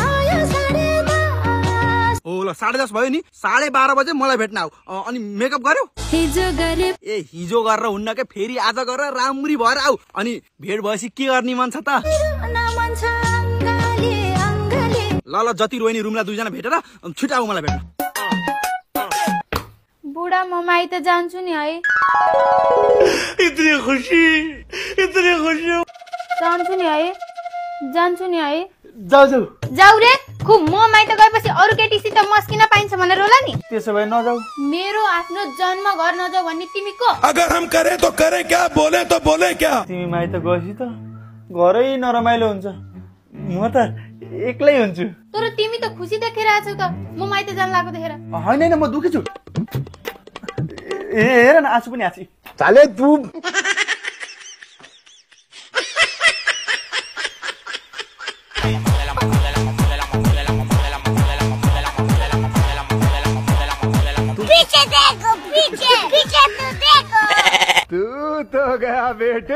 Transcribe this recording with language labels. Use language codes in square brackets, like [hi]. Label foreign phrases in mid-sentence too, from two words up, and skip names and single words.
[ne] हो ल 10:30 भयो नि 12:30 बजे मलाई भेट्न आऊ अनि मेकअप गर्यौ हिजो गरेर हुन्न के फेरि आज गरेर राम्री भएर आऊ अनि भेट भएपछि के गर्ने मन छ त ल ल जति रोइनी रुमलाई दुईजना भेटेर छिटो आऊ मलाई भेट्न। बुढा म माइत जान्छु नि है। [hi] इतनी खुशी [ne] जान्छु नि है जान्छु नि है। जाऊ जाऊ जाऊ रे खुब म माइत गएपछि अरू केटीसित मस्किन पाइन्छ भनेर होला नि। त्यसो भए नजाऊ। मेरो आफ्नो जन्म घर नजाऊ भन्ने तिमी को? [hi] अगर हम करें तो करें क्या, बोले तो बोले क्या। [ne] तिमी माइत गएपछि त घरै नरमाइलो हुन्छ, म त एक्लै हुन्छु। तर तिमी त खुसी देखिरहेछौ त म माइत जान लागेको देखेर। होइन म दुखी छु। हेर न आँसु पनि आँसी। [hi] साले तू तू तो गया बेटे।